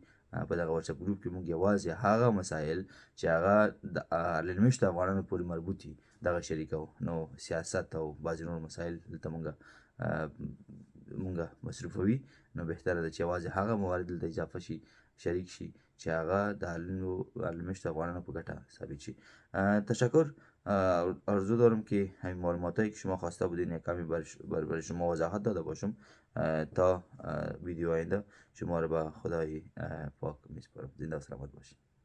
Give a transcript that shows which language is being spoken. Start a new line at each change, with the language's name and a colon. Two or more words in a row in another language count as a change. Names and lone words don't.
Pashto: په دغه واتساپ ګروپ کې موږ یوازې هغه مسایل چې هغه د للمشتو افغانانو پورې مربوط وي دغه شریکوو. نو سیاست او بعضې نور مسایل دلته مونږ مصرفوي. نو بهتره ده چې یوازې هغه موارد دلته اضافه شي، شریک شي چې هغه د للمشتو افغانانو په ګټه ثابت شي.
Persian: تشکر. آرزو دارم که همین معلوماتایی که شما خواسته بودین یک کمی برای شما وضاحت داده باشم. تا ویدیو آینده شما رو به خدای پاک میسپارم. زنده و سلامت باشید.